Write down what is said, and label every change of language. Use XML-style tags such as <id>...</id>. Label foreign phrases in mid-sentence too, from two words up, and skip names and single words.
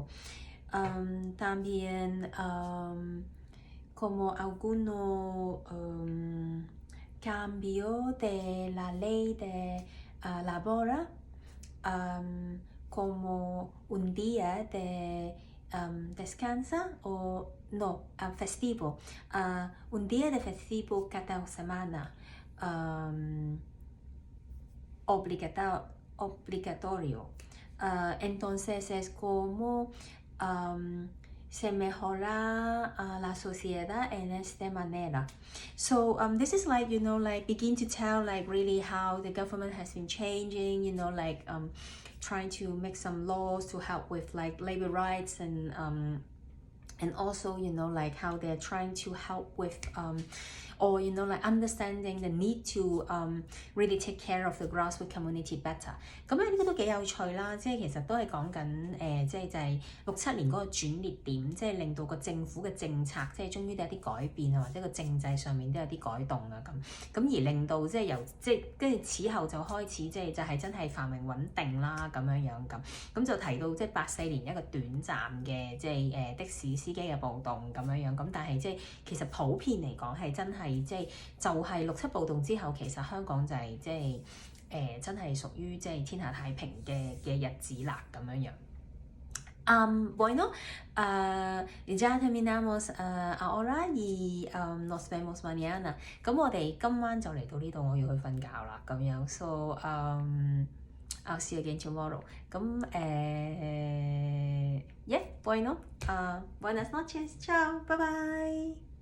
<es>También como algunos cambios de la ley de labor, como un día de descansa o no, festivo, un día de festivo cada semana, obligatorio. Entonces es como se mejora la sociedad en esta manera.</es> <en>So this is like, you know, like begin to tell like really how the government has been changing, you know, like trying to make some laws to help with like labor rights and And also, you know, like how they're trying to help with or you know, like understanding the need to really take care of the grassroots community better.</en> <yue>咁咧呢個都幾有趣啦，即係其實都係講緊即係就係67年嗰個轉捩點，即係令到個政府嘅政策即係終於都有啲改變啊，或者個政制上面都有啲改動啊咁而令到即係由即係跟住此後就開始即係就係真係繁榮穩定啦咁樣咁就提到即係84年一個短暫嘅即係的士司機嘅暴動咁樣但係即係其實普遍嚟講係真係即係就係67暴動之後，其實香港就係即係真係屬於即係天下太平嘅日子啦咁樣。</yue> <es>Bueno, ya terminamos ahora y nos vemos mañana.</es> <yue>咁我哋今晚就嚟到呢度，我要去瞓覺啦咁樣。</yue> <en>So I'll see you again tomorrow.</en> <yue>咁yeah,</yue> <es>bueno, buenas noches, ciao, bye bye.</es>